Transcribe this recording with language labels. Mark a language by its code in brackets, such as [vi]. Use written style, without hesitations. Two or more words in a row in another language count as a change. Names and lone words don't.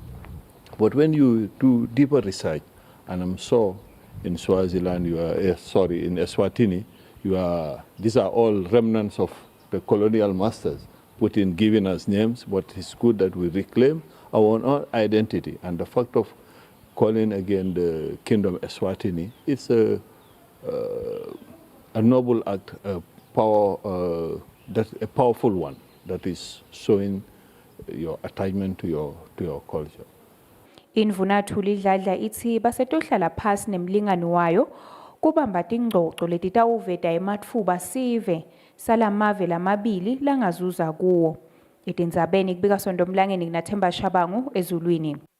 [en] But when you do deeper research, and I'm sure in Swaziland, in Eswatini, these are all remnants of the colonial masters, giving us names, but it's good that we reclaim our own identity. And the fact of calling again the kingdom Eswatini, it's a noble act, a powerful one that is showing your attachment to your culture. [ss] Indvuna Thulidladla ithi basetohlala phasi nemlingani wayo kubamba tingxoxo letitawuveta ematfuba sive salamave lamabili langazuza kuwo. Etindzabeni kubika Sondomlangeni kunaThemba Shabangu ezulwini.